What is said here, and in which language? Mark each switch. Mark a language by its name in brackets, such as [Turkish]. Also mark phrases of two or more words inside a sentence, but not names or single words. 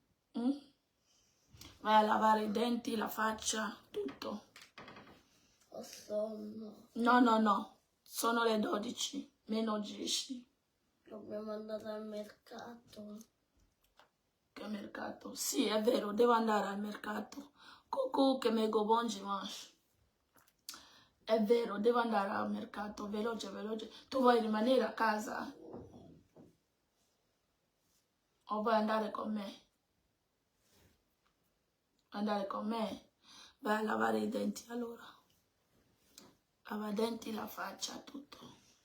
[Italian] Vai a lavare i denti, la faccia, tutto. Ho sonno. No. Sono le 12, meno 10. Dobbiamo andare al mercato. Che mercato? Sì, è vero, devo andare al mercato. Cucù, che me go bon dimanche. È vero, devo andare al mercato, veloce. Tu vuoi rimanere a casa? O vuoi andare con me? Andare con me? Vai a lavare i denti allora. Lava i denti, la faccia, tutto.